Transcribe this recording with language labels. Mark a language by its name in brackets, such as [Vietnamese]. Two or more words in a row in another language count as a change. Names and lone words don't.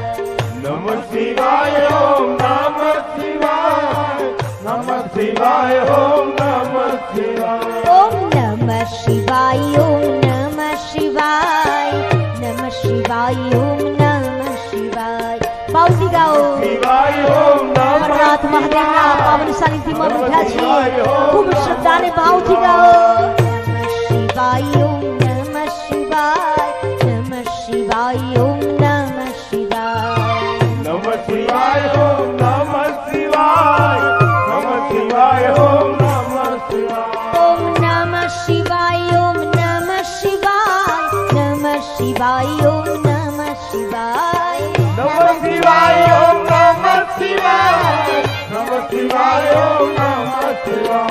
[Sanskrit] नमः शिवाय ओम नमः शिवाय, नमः शिवाय ओम नमः शिवाय, ओम नमः शिवाय, ओम नमः शिवाय, नमः शिवाय, ओम नमः शिवाय। [Gujarati] પાવતી ગાઓ [Sanskrit] शिवाय ओम नमः [Gujarati] અમરનાથ મહાદેવના પાવન सानिध्यમાં બેઠા છીએ, ખૂબ શ્રદ્ધાને ભાવથી ગાઓ। [Sanskrit] नमः शिवाय, ओम नमः शिवाय, नमः शिवाय, ओम नमः शिवाय, नमः शिवाय ओम नमः शिवाय, नमः शिवाय ओम नमः शिवाय, ओम नमः शिवाय, ओम नमः शिवाय, नमः शिवाय, ओम नमः शिवाय, नमः शिवाय ओम नमः शिवाय, नमः शिवाय ओम नमः शिवाय,